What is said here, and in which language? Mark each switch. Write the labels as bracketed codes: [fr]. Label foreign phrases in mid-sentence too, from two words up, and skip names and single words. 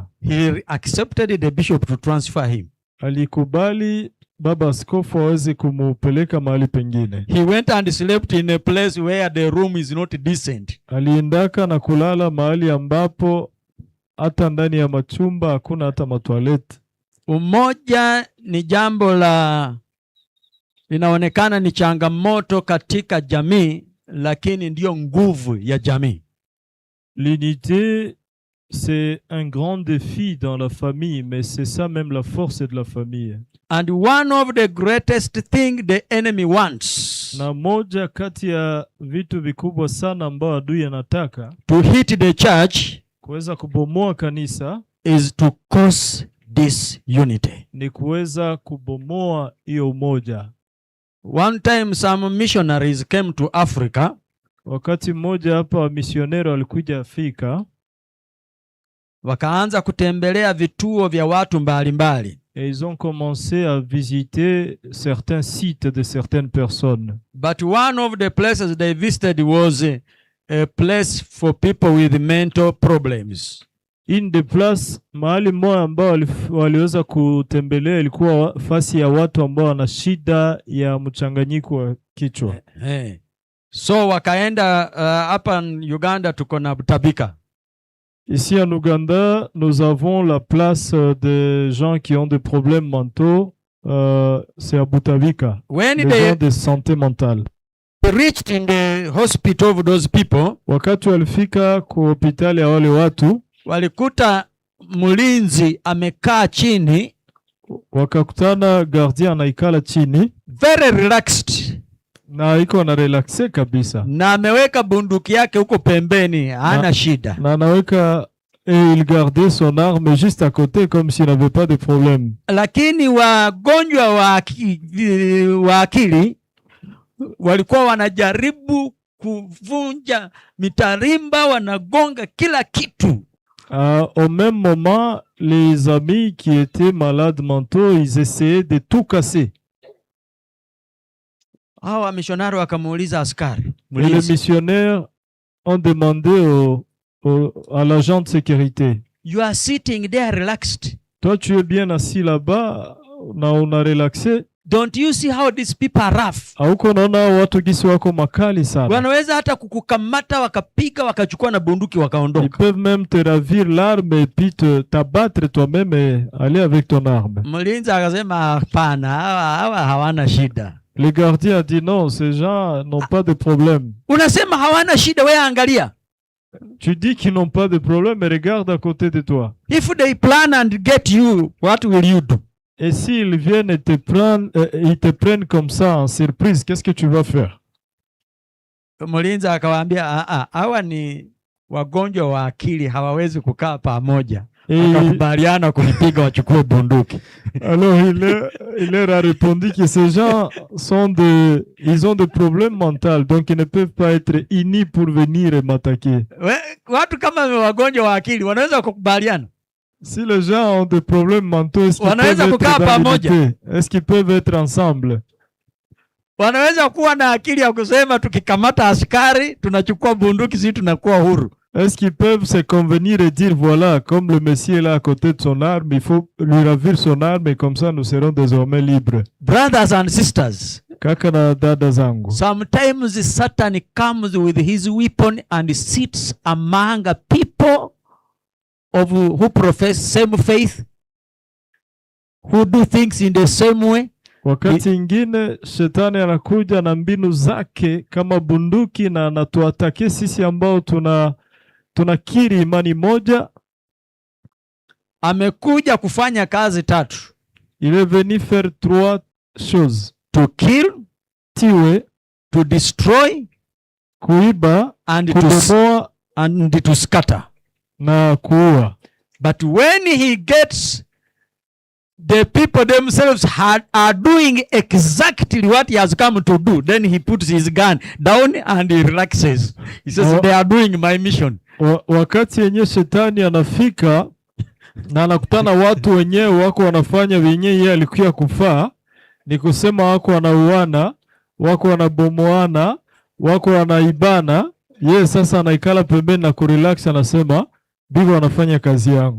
[en] He accepted the bishop to transfer him. [sw] Alikubali baba askofu aweze kumupeleka mahali pengine. [en] He went and slept in a place where the room is not decent. [sw] Aliendaka na kulala mahali ambapo hata ndani ya machumba hakuna hata matoilette. Umoja ni jambo linaonekana ni changamoto katika jamii, lakini ndio nguvu ya jamii. [fr] L'unité, c'est un grand défi dans la famille, mais c'est ça même la force de la famille. [en] And one of the greatest thing the enemy wants, [sw] Na moja kati ya vitu vikubwa sana ambao adui anataka [en] to hit the church, [sw] kuweza kubomoa kanisa, [en] is to cause disunity. [sw] ni kuweza kubomoa hiyo umoja. [en] One time some missionaries came to Africa. [sw] Wakati mmoja hapa wamisionero walikuja Afrika, wakaanza kutembelea vituo vya watu mbalimbali. [fr] Et ils ont commencé à visiter certains sites de certaines personnes. [en] But one of the places they visited was a place for people with mental problems. [fr] Une des places [sw] mahali moja ambao waliweza kutembelea ilikuwa fasi ya watu ambao wana shida ya mchanganyiko wa kichwa. So wakaenda hapa Uganda tuko na Butabika. [fr] Ici en Ouganda, nous avons la place des gens qui ont des problèmes mentaux. C'est à Butabika. [en] When [fr] les [en] they [fr] gens de santé mentale. [en] reached in the hospital of those people, [sw] wakati walifika kwa hospitali ya wale watu, walikuta mlinzi amekaa chini, wakakutana gardien anaikala chini, [en] very relaxed, [sw] na iko na relaxe kabisa, na ameweka bunduki yake huko pembeni, hana shida, na anaweka [fr] il gardait son arme juste à côté comme s'il n'avait pas de problème. [sw] Lakini wagonjwa wa akili walikuwa wanajaribu kuvunja mitarimba, wanagonga kila kitu. [fr] Au même moment, les amis qui étaient malades mentaux, ils essayaient de tout casser. [sw] Hawa missionnaires wakamuuliza askari. [fr] Les missionnaires ont demandé à l'agent de sécurité. [en] You are sitting there relaxed. [fr] Toi, tu es bien assis là-bas, on a relaxé. [en] Don't you see how these people are rough? [sw] Hauko naona watu gisi wako makali sana. Wanaweza hata kukukamata wakapiga wakachukua na bunduki wakaondoka. [fr] Ils peuvent même te ravir l'arme et puis t'abattre toi-même et aller avec ton arme. [sw] Mlinzi akasema hapana, hawa hawana shida. [fr] Le gardien a dit non, ces gens n'ont pas de problème. [sw] Unasema hawana shida, wewe angalia. [fr] Tu dis qu'ils n'ont pas de problème, mais regarde à côté de toi. [en] If they plan and get you, what will you do? [fr] Et s'ils viennent et ils te prennent comme ça en surprise, qu'est-ce que tu vas faire? [sw] Mlinzi akawaambia hawa ni wagonjwa wa akili, hawawezi kukaa pamoja. Akakubaliana kunipiga wachukue bunduki. [fr] Alors il leur a répondu que ces gens ils ont des problèmes mentaux, donc ils ne peuvent pas être unis pour venir m'attaquer. [sw] Watu kama wagonjwa wa akili wanaweza kukubaliana? [fr] Si les gens ont des problèmes mentaux, est-ce qu'ils peuvent être dans l'unité? Est-ce qu'ils peuvent être ensemble? [sw] Wanaweza kuwa na akili ya kusema tukikamata askari tunachukua bunduki, sisi tunakuwa huru? [fr] Est-ce qu'ils peuvent se convenir et dire voilà, comme le Messie est là à côté de son arme, il faut lui ravir son arme et comme ça nous serons désormais libres? [en] Brothers and sisters, [sw] kaka na dada zangu, [en] sometimes Satan comes with his weapon and sits among people who profess same faith, who do things in the same way. [sw] Wakati ingine shetani anakuja na mbinu zake kama bunduki na anatuatake sisi ambao tunakiri imani moja. Amekuja kufanya kazi tatu. [fr] Il est venu faire 3 choses: [en] to kill, [fr] tuer, [en] to destroy, [sw] kuiba, [en] and [sw] kubomoa, [en] and to scatter, [sw] na kuua. [en] But when he gets the people themselves are doing exactly what he has come to do, then he puts his gun down and he relaxes. He says, they are doing my mission. [sw] Wakati yenye shetani anafika na anakutana watu wenyewe wako wanafanya wenyewe yeye alikuwa kufaa, ni kusema wako wanauana, wako wanabomoana, wako wanaibana, yeye sasa anaikala pembeni na kurelax, anasema bibi wanafanya kazi yangu.